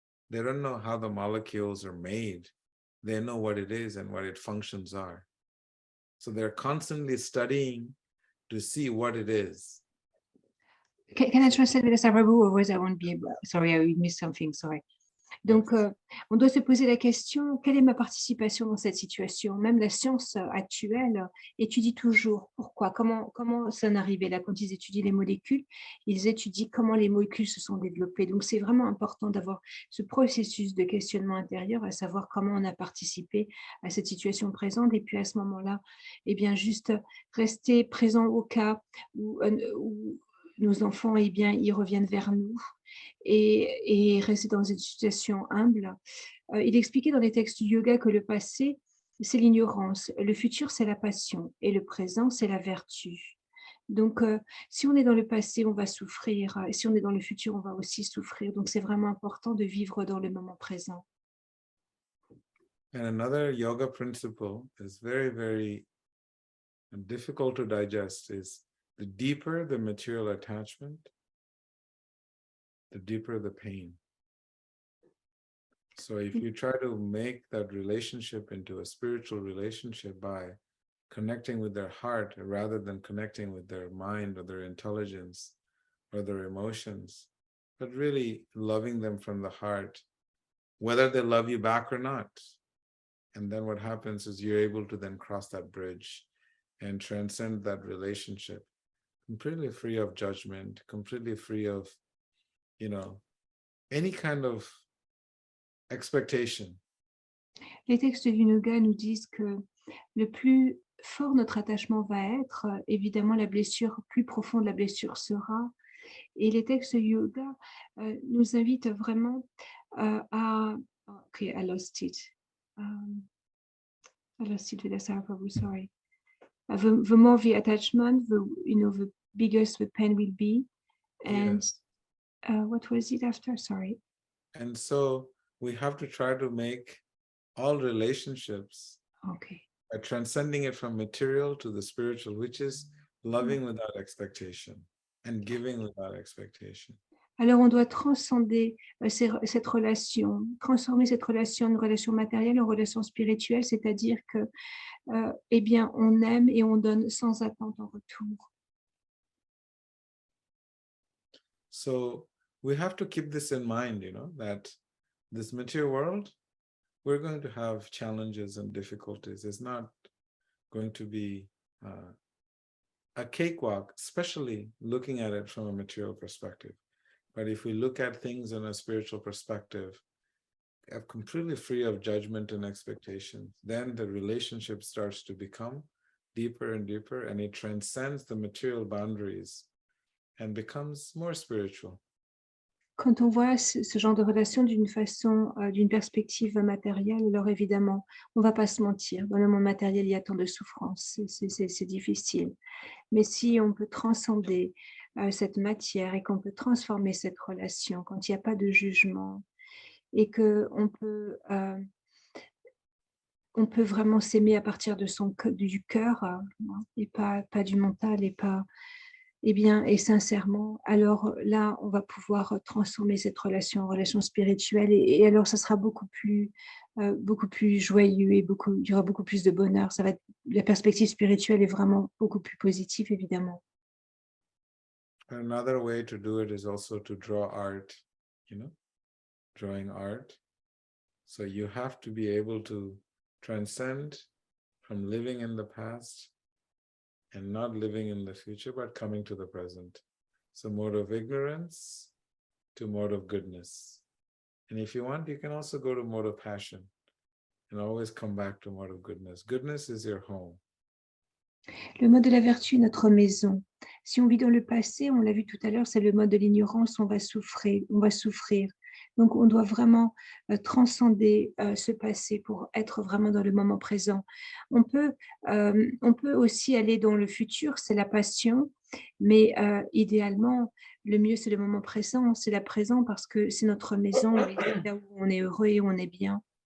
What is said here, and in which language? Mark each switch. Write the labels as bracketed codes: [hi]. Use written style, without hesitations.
[en] They don't know how the molecules are made. They know what it is and what its functions are. So they're constantly studying to see what it is. Can I translate this? Otherwise I won't be able. Sorry, I missed something. Sorry. [fr] Donc, on doit se poser la question, quelle est ma participation dans cette situation? Même la science actuelle étudie toujours pourquoi, comment ça en est arrivé là. Quand ils étudient les molécules, ils étudient comment les molécules se sont développées. Donc, c'est vraiment important d'avoir ce processus de questionnement intérieur, à savoir comment on a participé à cette situation présente. Et puis, à ce moment-là, eh bien, juste rester présent au cas où nos enfants, eh bien, ils reviennent vers nous. Et rester dans une situation humble. Il expliquait dans les textes du yoga que le passé, c'est l'ignorance, le futur, c'est la passion, et le présent, c'est la vertu. Donc, si on est dans le passé, on va souffrir, et si on est dans le futur, on va aussi souffrir. Donc, c'est vraiment important de vivre dans le moment présent. [en] And another yoga principle is very, very difficult to digest is the deeper the material attachment, the deeper the pain. So if you try to make that relationship into a spiritual relationship by connecting with their heart rather than connecting with their mind or their intelligence or their emotions, but really loving them from the heart, whether they love you back or not. And then what happens is you're able to then cross that bridge and transcend that relationship, completely free of judgment, completely free of any kind of expectation. [fr] Les textes du yoga nous disent que le plus fort notre attachement va être, évidemment la blessure, plus profonde la blessure sera. Et les textes yoga nous invitent vraiment à... [en] Ok, I lost it. I lost it with the Sarvavu, sorry. The more the attachment, the bigger the pain will be. And Yes. What was it after? Sorry. And so we have to try to make all relationships by transcending it from material to the spiritual, which is loving without expectation and giving without expectation. [fr] Alors, on doit transcender cette relation, transformer cette relation en relation matérielle en relation spirituelle, c'est-à-dire que, eh bien, on aime et on donne sans attente en retour. [en] So we have to keep this in mind, that this material world, we're going to have challenges and difficulties. It's not going to be a cakewalk, especially looking at it from a material perspective. But if we look at things in a spiritual perspective, completely free of judgment and expectations, then the relationship starts to become deeper and deeper, and it transcends the material boundaries and becomes more spiritual. [fr] Quand on voit ce genre de relation d'une façon, d'une perspective matérielle, alors évidemment, on ne va pas se mentir. Dans le monde matériel, il y a tant de souffrances, c'est difficile. Mais si on peut transcender cette matière et qu'on peut transformer cette relation, quand il n'y a pas de jugement et qu'on peut, on peut vraiment s'aimer à partir de du cœur et pas du mental et pas eh bien et sincèrement, alors là, on va pouvoir, transformer cette relation en relation spirituelle et alors ça sera beaucoup plus joyeux et il y aura beaucoup plus de bonheur. Ça va être la perspective spirituelle est vraiment beaucoup plus positive, évidemment. [en] Another way to do it is also to draw art, drawing art. So you have to be able to transcend from living in the past and not living in the future, but coming to the present. So mode of ignorance to mode of goodness. And if you want, you can also go to mode of passion and always come back to mode of goodness. Goodness is your home. [fr] Le mode de la vertu est notre maison. Si on vit dans le passé, on l'a vu tout à l'heure, c'est le mode de l'ignorance, on va souffrir. Donc on doit vraiment, transcender, ce passé pour être vraiment dans le moment présent. On peut aussi aller dans le futur, c'est la passion, mais idéalement, le mieux, c'est le moment présent, c'est la présent parce que c'est notre maison et c'est là où on est heureux et où on est bien.